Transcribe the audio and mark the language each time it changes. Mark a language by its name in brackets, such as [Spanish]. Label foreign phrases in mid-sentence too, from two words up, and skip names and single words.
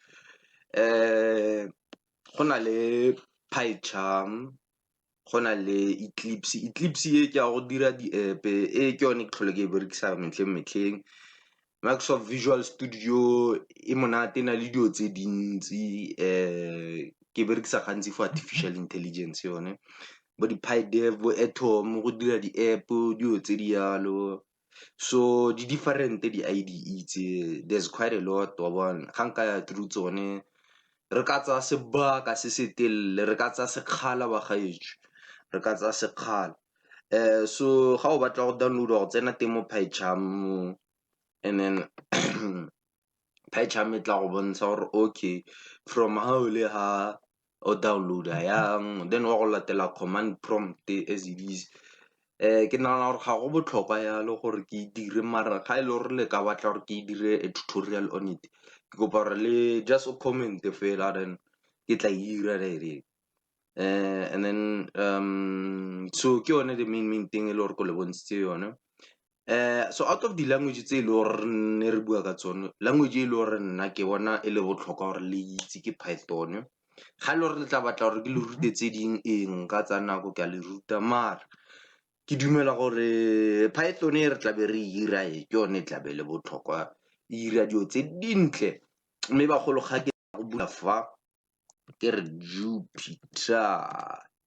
[Tswana] go na le PyCharm go na le Eclipse e ke a go dira di-app e ke yone ke tlhole ke e berekisa metlheng Microsoft Visual Studio e monate na le dio tse dintsi ke berekisa gantsi for [English] artificial intelligence [Tswana] yone bo di PyDev bo Atom go dira di-app dio tse di yalo so di different di IDE tse [English] there's quite a lot [Tswana] wa bona ga nka ya through tsone re ka tsa sebaka se se telele re ka tsa sekgala ba gaetsho re ka tsa sekgala so ga o batla go download go tsena teng mo PyCharm [English] and then [Tswana] PyCharm e tla go bontsha gore [English] okay from [Tswana] ha o le ha o downloada yang then wa go latela [English] command prompt as it is [Tswana] ke nagana gore ga go botlhokwa yalo gore ke dire mara ga e le gore le ka batla gore ke dire [English] a tutorial on it [Tswana] ke kopa gore le just o comment fela then ke tla ira [English] direct and then so [Tswana] ke yone [English] the main thing [Tswana] e le gore ko le bontshitse yone [English] so out of the language [Tswana] tse e le gore ne re bua ka tsone language e le gore nna ke bona e le botlhokwa gore le itse ke Python ga le gore le tla batla gore ke le rute tse ding eng ka tsa nako ke a le ruta mara ke dumela gore Python e re tla be re ira ke yone e tla be le botlhokwa e ira dio tse dintle mme bagolo ga ke go bula fa ke re Jupyter